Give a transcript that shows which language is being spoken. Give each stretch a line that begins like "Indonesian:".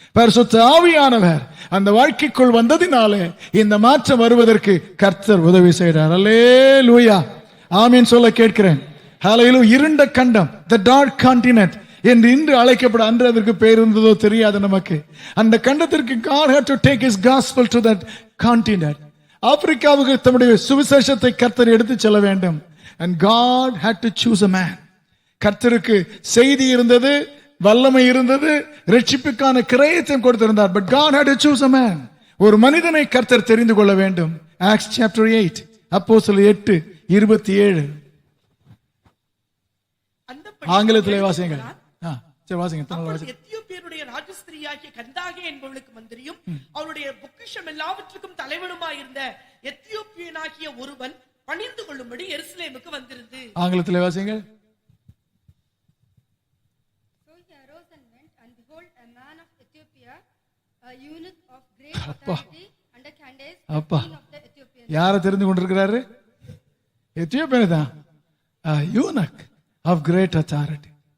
Tamil: பரிசுத்த ஆவியானவர் அந்த வாழ்க்கைக்குள் வந்ததினாலே இந்த மாற்றம் வருவதற்கு கர்த்தர் உதவி செய்கிறார். hallelujah, ஆமென் சொல்ல கேட்கிறேன். ஹல்லேலூயா. இருண்ட கண்டம்,
English: the dark continent
Tamil: என்று இன்று அழைக்கப்பட, அன்று அதற்கு பேர் இருந்ததோ தெரியாது நமக்கு. அந்த கண்டத்திற்கு
English: God had to take his gospel to that continent.
Tamil: ஆப்பிரிக்காவுக்கு தம்முடைய சுவிசேஷத்தை கர்த்தர் எடுத்து செல்ல வேண்டும்.
English: And God had to choose a man.
Tamil: கர்த்தருக்கு செய்தி இருந்தது, வல்லமை இருந்தது, ரட்சிப்புக்கான கிரயத்தையும் கொடுத்திருந்தார்.
English: But God had to choose a man.
Tamil: ஒரு மனிதனை கர்த்தர் தெரிந்து கொள்ள வேண்டும்.
English: Acts chapter 8, அப்போஸ்தலர் 8:27.
Tamil: ஆங்கிலத்திலே வாசிங்க. சரி வாசிங்க. எத்தியோப்பியருடைய ராஜஸ்திரியாகிய கந்தாகே என்பவளுக்கு மந்திரியும் அவருடைய பொக்கிஷம் எல்லாவற்றுக்கும் தலைவனுமாயிருந்த எத்தியோப்பியனாகிய ஒருவன் பணிந்து கொள்ளும்படி எருசலேமுக்கு வந்திருந்து. ஆங்கிலத்திலே வாசிங்க.
English: So he arose and went, and behold, a man of Ethiopia, a eunuch of great authority under Candace, king of the Ethiopians.
Tamil: யாரை தெரிந்து கொண்டிருக்கிறாரு? எத்தியோப்பியன் தான்.
English: eunuch of great authority.